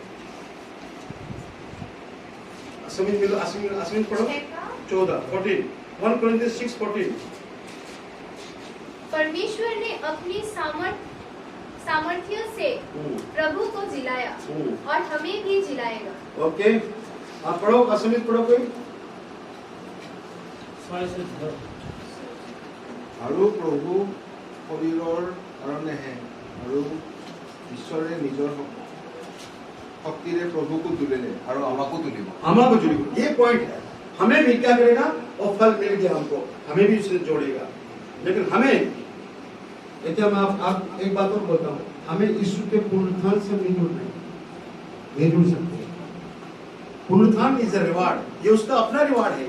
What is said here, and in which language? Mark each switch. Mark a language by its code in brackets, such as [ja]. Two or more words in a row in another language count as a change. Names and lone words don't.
[hi] असमिन पढ़ो 14 1 कोरिन्थियन 6:14। परमेश्वर ने अपनी सामर्थ्य से प्रभु को जिलाया और हमें भी जिलाएगा। ओके, आप पढ़ो, असमित पढ़ो कोई। [as] আৰু প্ৰভু শৰীৰৰ কাৰণেহে আৰু ঈশ্বৰে নিজৰ শক্তিৰে প্ৰভুকো তুলিলে আৰু আমাকো তুলিব। [hi] আমাको जोड़ेगा, ये पॉइंट है। हमें भी क्या करेगा? और फल मिल गया हमको, हमें भी उससे जोड़ेगा। लेकिन हमें देखिए मैं आप एक बात और बोलता हूँ, हमें यीशु के पुनरुत्थान से नहीं जुड़ना है, नहीं जुड़ सकते। पुनरुत्थान [en] is a reward, [hi] ये उसका अपना रिवार्ड है।